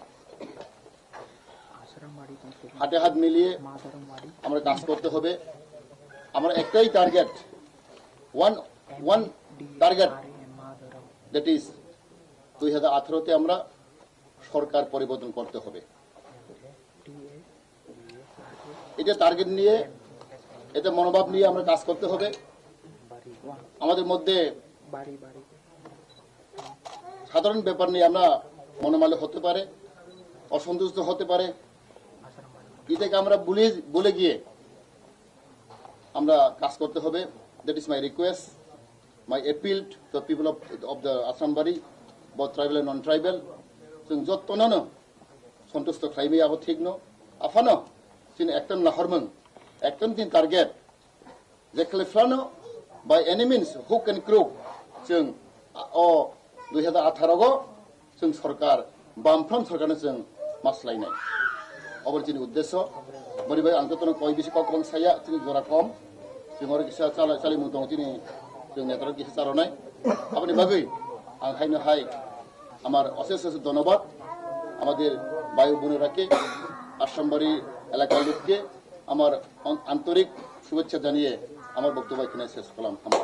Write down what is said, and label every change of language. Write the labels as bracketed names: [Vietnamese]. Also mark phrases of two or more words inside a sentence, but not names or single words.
[Bangla] হাতে হাত মিলিয়ে আমরা কাজ করতে হবে আমরা একটাই টার্গেট [English] one target that is [Bangla] 2018 তে আমরা সরকার পরিবর্তন করতে হবে এটা টার্গেট নিয়ে এটা মনোভাব নিয়ে আমরা কাজ করতে হবে আমাদের মধ্যে সাধারণ ব্যাপার নিয়ে আমরা মনোমালিন্য হতে পারে অসন্তুষ্ট হতে পারে এটাকে আমরা বলে গিয়ে আমরা কাজ করতে হবে [English] that is my request my appeal to the people of the Asambari both tribal and non-tribal [Bodo] जों जत्तनो सन्तुष्ट खालामै आबो ठीक न आफानो जों एकटन लाहरमों एकटन दिन टार्गेट जे खालामफ्लानो [English] by any means hook and crook [Bodo] जों 2018 गो जों सरकार बामफ्राम सरकारनो जों मासलायनाय अबर जोंनि उद्देश्य बोरैबाय आं जत्तनो कय बिसि ककबं साया जों जरा कम जों आरो किसा चालिमु दं जोंनि जों नेतार किसा चारनाय আপনি বাগै आं हायनो हाय [Bangla] আমার অশেষ ধন্যবাদ আমাদের বায়ু বোনেরাকে আসামবাড়ি এলাকার লোককে আমার আন্তরিক শুভেচ্ছা জানিয়ে আমার বক্তব্য এখানে শেষ করলাম